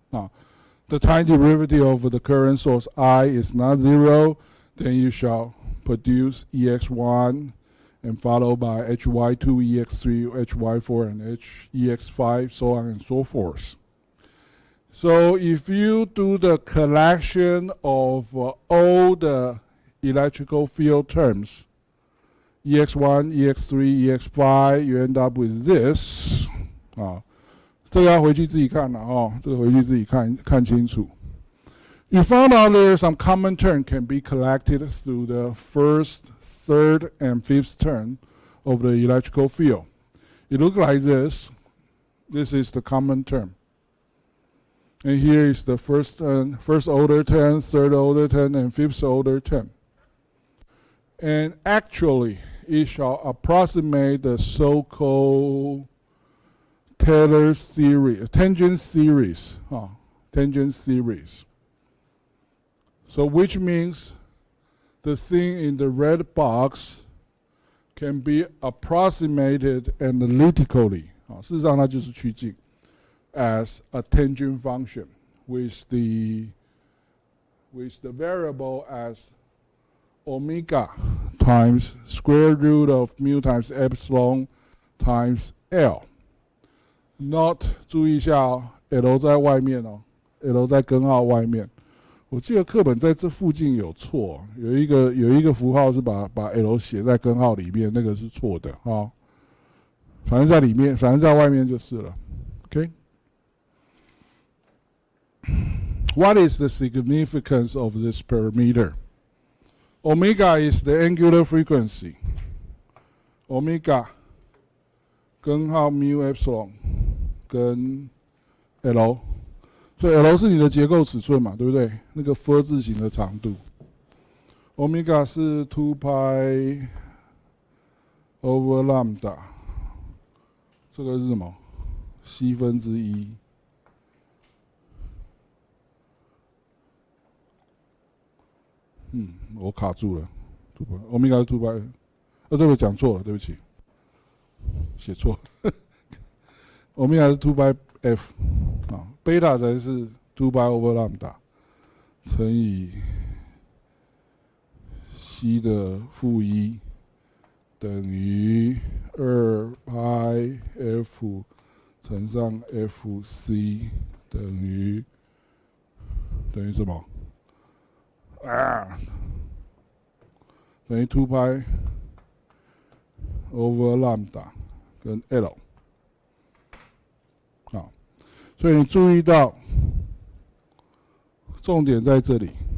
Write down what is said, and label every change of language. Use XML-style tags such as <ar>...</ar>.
<en>Now, the time derivative of the current source I is not 0, then you shall produce EX1 and followed by HY2, EX3, HY4, and EX5, so on and so forth. So if you do the collection of all the electrical field terms, EX1, EX3, EX5, you end up with this.</en> <zh>这个要回去自己看了哦，这个回去自己看清楚。</zh> <en>You found out there some common term can be collected through the first, third, and fifth term of the electrical field. It looks like this. This is the common term. And here is the first order term, third order term, and fifth order term. And actually, it shall approximate the so-called Taylor series, tangent series. So which means the thing in the red box can be approximated analytically.</en> <zh>事实上它就是趋近</zh> <en>as a tangent function with the variable as omega times square root of mu times epsilon times L.</en> <zh>Not 注意一下哦 ，L 在外面哦 ，L 在根号外面。我记得课本在这附近有错，有一个符号是把 L 写在根号里面，那个是错的哦。反正在里面，反正在外面就是了。 OK。</zh> <en>What is the significance of this parameter? Omega is the angular frequency.</en> <zh>Omega 根号 mu epsilon 跟 L， 所以 L 是你的结构尺寸嘛，对不对？那个 F 字形的长度。 Omega 是 2 pi over lambda， 这个是什么？西分之一。我卡住了。 Omega 是 2 pi， 对不起，讲错了，对不起，写错。 Omega 是 2 pi f 啊，贝塔才是2 pi over lambda 乘以西的负1等于2 pi f 乘上 fc 等于什么？等于2 pi over lambda 跟 L。好，所以你注意到重点在这里。</zh>